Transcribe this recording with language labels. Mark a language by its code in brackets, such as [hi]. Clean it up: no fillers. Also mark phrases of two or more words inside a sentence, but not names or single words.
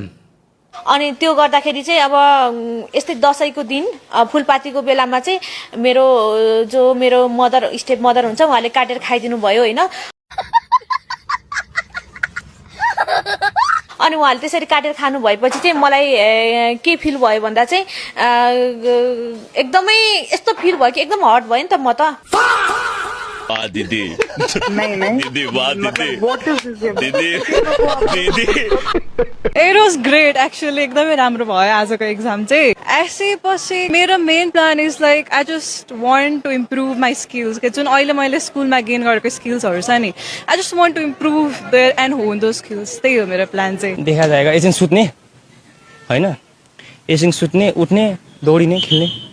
[ne] अनि त्यो गर्दाखेरि चाहिँ अब यस्तै दसैँको दिन फुलपातीको बेलामा चाहिँ मेरो [en] mother step mother [ne] हुन्छ उहाँले काटेर खाइदिनु भयो होइन। अनि उहाँले त्यसरी काटेर खानु भएपछि चाहिँ मलाई के फिल भयो भन्दा चाहिँ एकदमै यस्तो फिल भयो कि एकदम हर्ट भयो नि त म त। दीदी दीदी वाह दीदी [en] It was great actually [ne] एकदमै राम्रो भयो आजको एक्जाम चाहिँ। एसए पछि मेरो [en] main plan is like I just want to improve my skills [ne] के जुन अहिले मैले स्कुलमा गेन गरेको स्किल्सहरू छ नि [en] I just want to improve there and hone those skills. [ne] त्यही हो मेरो प्लान चाहिँ। [hi] देखा जाएगा [ne] एकछिन सुत्ने होइन, एकछिन सुत्ने उठ्ने दौडिने खेल्ने।